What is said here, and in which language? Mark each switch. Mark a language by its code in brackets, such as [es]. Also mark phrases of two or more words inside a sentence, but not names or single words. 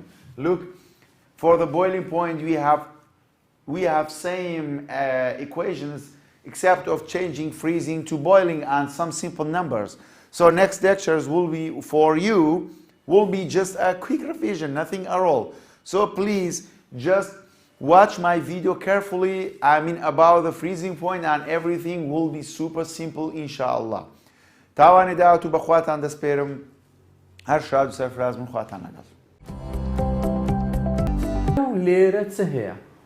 [en] Look, for the boiling point we have same equations, except of changing freezing to boiling and some simple numbers. So next lectures will be for you will be just a quick revision, nothing at all. So please just watch my video carefully. I mean about the freezing point, and everything will be super simple inshallah. [ckb] تاوانی داوتو بخواتان دەسپێرم هەر شاد و سەرفراز من خواتان لەگەڵ. لێرە چ هەیە؟